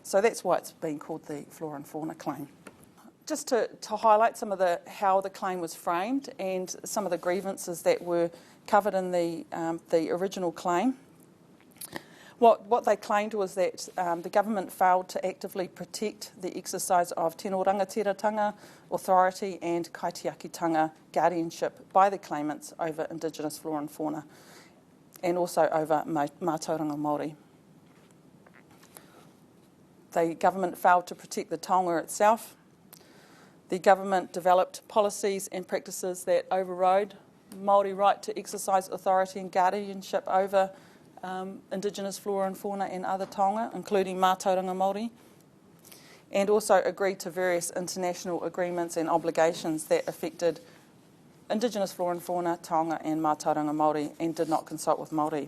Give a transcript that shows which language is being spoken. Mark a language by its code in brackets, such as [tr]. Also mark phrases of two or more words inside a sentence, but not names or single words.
[en] So that's why it's been called the flora and fauna claim. Just to highlight some of how the claim was framed and some of the grievances that were covered in the original claim. What they claimed was that the government failed to actively protect the exercise of [mi] tino rangatiratanga, [en] authority and kaitiakitanga guardianship by the claimants over Indigenous flora and fauna, and also over [mi] Mātauranga Māori. [en] The government failed to protect the Taonga itself, The government developed policies and practices that overrode Māori right to exercise authority and guardianship over Indigenous flora and fauna and other taonga, including [mi] Mātauranga Māori, [en] and also agreed to various international agreements and obligations that affected Indigenous flora and fauna, [mi] taonga and Mātauranga Māori, [en] and did not consult with Māori.